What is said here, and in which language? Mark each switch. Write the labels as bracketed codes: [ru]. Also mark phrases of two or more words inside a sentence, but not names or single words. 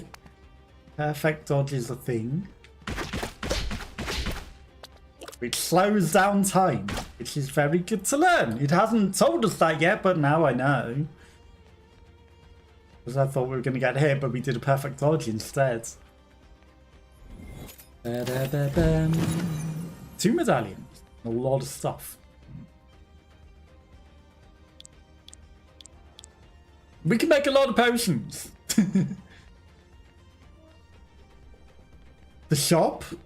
[en] Perfect dodge is a thing. Which slows down time, which is very good to learn. It hasn't told us that yet, but now I know. Because I thought we were going to get hit, but we did a perfect dodge instead. Ba-da-ba-bam. 2 medallions. A lot of stuff. We can make a lot of potions. The shop?